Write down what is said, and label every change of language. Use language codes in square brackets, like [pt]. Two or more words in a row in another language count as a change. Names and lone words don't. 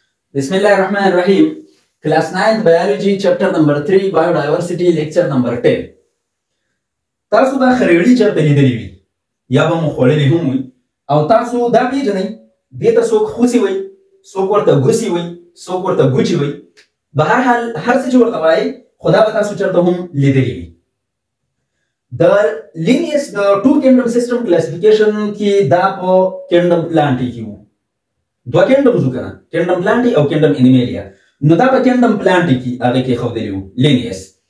[ar] بسم الله الرحمن الرحيم. [en] Class 9th Biology Chapter number 3 Biodiversity Lecture number 10. [ps] تاسو دا خریړي چرته لیدلې وي یا به مو خوړلې هم وي او تاسو دا پیژنئ دې ته څوک خوسي وایي څوک ورته ګوسي وایي څوک ورته ګوچي وایي به هر حال هر څه چې ورته وایي خو دا به تاسو چرته هم لیدلې وي د لینیس د [en] two kingdom system classification [ps] کې دا په [en] kingdom plantae [ps] کې وو دوه کینډمز وو کنه [en] kingdom plantae [ps] او [en] kingdom animalia [ps] نو دا په [en] kingdom plantae [ps] کې هغه کې ښودلي وو لینیس